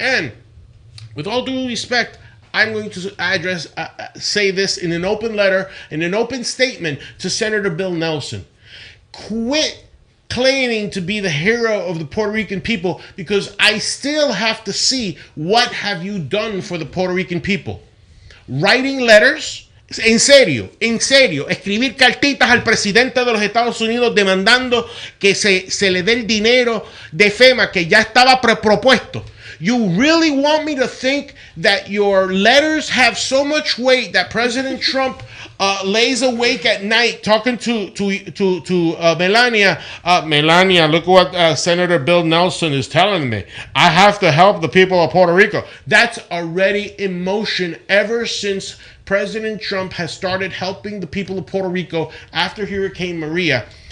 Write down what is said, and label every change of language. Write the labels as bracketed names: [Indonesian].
[English] And with all due respect, I'm going to say this in an open letter, in an open statement to Senator Bill Nelson. Quit claiming to be the hero of the Puerto Rican people, because I still have to see what have you done for the Puerto Rican people. Writing letters, [Spanish] en serio, escribir cartitas al presidente de los Estados Unidos demandando que se le dé el dinero de FEMA que ya estaba propuesto. [English] You really want me to think that your letters have so much weight that President Trump lays awake at night talking to Melania? Melania, look what Senator Bill Nelson is telling me. I have to help the people of Puerto Rico. That's already in motion ever since President Trump has started helping the people of Puerto Rico after Hurricane Maria.